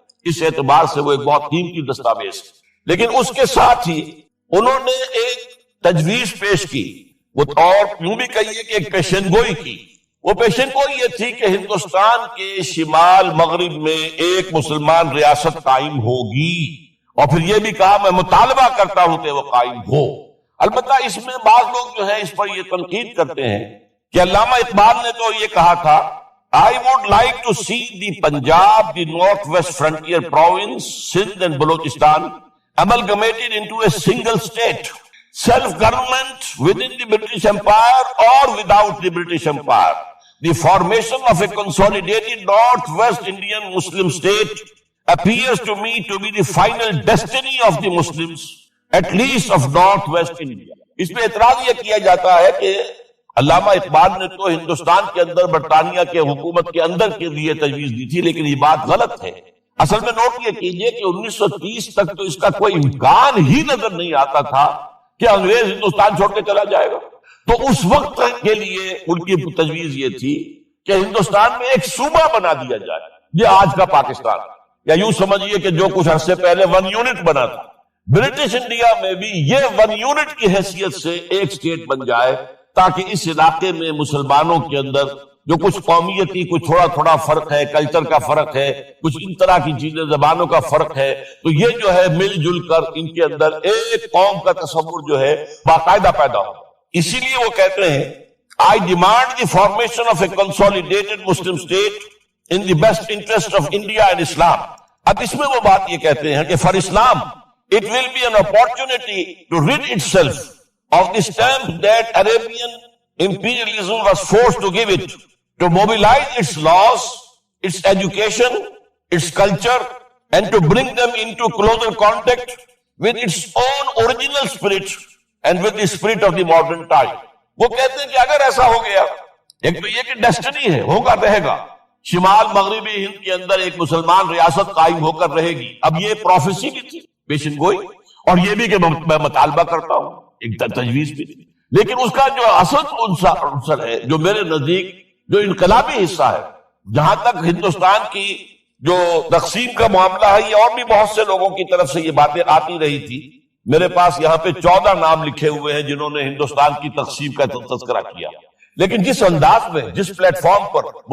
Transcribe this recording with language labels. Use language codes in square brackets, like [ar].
[ur] اس اعتبار سے وہ ایک بہت قیمتی دستاویز ہے۔ لیکن اس کے ساتھ ہی انہوں نے ایک تجویز پیش کی، وہ اور یوں بھی کہیے کہ ایک پیشن گوئی کی۔ وہ پیشن گوئی یہ تھی کہ ہندوستان کے شمال مغرب میں ایک مسلمان ریاست قائم ہوگی، اور پھر یہ بھی کہا میں مطالبہ کرتا ہوں کہ وہ قائم ہو۔ البتہ اس میں بعض لوگ جو ہے اس پر یہ تنقید کرتے ہیں کہ علامہ اقبال نے تو یہ کہا تھا، [en] I would like to see the Punjab, the northwest frontier province, Sindh and Balochistan amalgamated into a single state. Self-government within the British Empire or without the British Empire. The formation of a consolidated northwest Indian Muslim state appears to me to be the final destiny of the Muslims, at least of northwest India. [ur] اس پہ اعتراض یہ کیا جاتا ہے کہ علامہ اقبال نے تو ہندوستان کے اندر برطانیہ کے حکومت کے اندر کے لیے تجویز دی تھی، لیکن یہ بات غلط ہے۔ اصل میں نوٹ یہ کیجئے کہ 1930 تک تو اس کا کوئی امکان ہی نظر نہیں آتا تھا کہ انگریز ہندوستان چھوڑ کے چلا جائے گا۔ تو اس وقت کے لیے ان کی تجویز یہ تھی کہ ہندوستان میں ایک صوبہ بنا دیا جائے، یہ آج کا پاکستان، یا یوں سمجھیے کہ جو کچھ عرصے پہلے 1 یونٹ بنا تھا، برٹش انڈیا میں بھی یہ 1 یونٹ کی حیثیت سے ایک اسٹیٹ بن جائے، تاکہ اس علاقے میں مسلمانوں کے اندر جو کچھ قومیتی کچھ تھوڑا تھوڑا فرق ہے، کلچر کا فرق ہے، کچھ ان طرح کی چیزیں، زبانوں کا فرق ہے، تو یہ جو ہے مل جل کر ان کے اندر ایک قوم کا تصور جو ہے باقاعدہ پیدا ہو۔ اسی لیے وہ کہتے ہیں [en] I demand the formation of a consolidated Muslim state in the best interest of India and Islam. [ur] اب اس میں وہ بات یہ کہتے ہیں کہ [en] for Islam it will be an opportunity to rid itself of the stamp that Arabian imperialism was forced to give it, to mobilize its laws, its education, its culture, and to bring them into closer contact with its own original spirit and with the spirit of the modern time. [ur] وہ کہتے ہیں کہ اگر ایسا ہو گیا، ایک تو یہ کہ ڈیسٹنی ہے، ہوگا، رہے گا، شمال مغربی ہند کے اندر ایک مسلمان ریاست قائم ہو کر رہے گی۔ اب یہ پروفیسی بھی تھی، پیشن گوئی، اور یہ بھی کہ میں مطالبہ کرتا ہوں، ایک تجویز بھی تھی، لیکن اس کا جو اصل عنصر ہے، جو میرے نزدیک جو انقلابی حصہ ہے، جہاں تک ہندوستان کی جو تقسیم کا معاملہ ہے، یہ اور بھی بہت سے لوگوں کی طرف سے یہ باتیں آتی رہی تھی۔ میرے پاس یہاں پہ 14 نام لکھے ہوئے ہیں جنہوں نے ہندوستان کی تقسیم کا تذکرہ کیا، لیکن جس انداز میں، جس پلیٹ فارم پر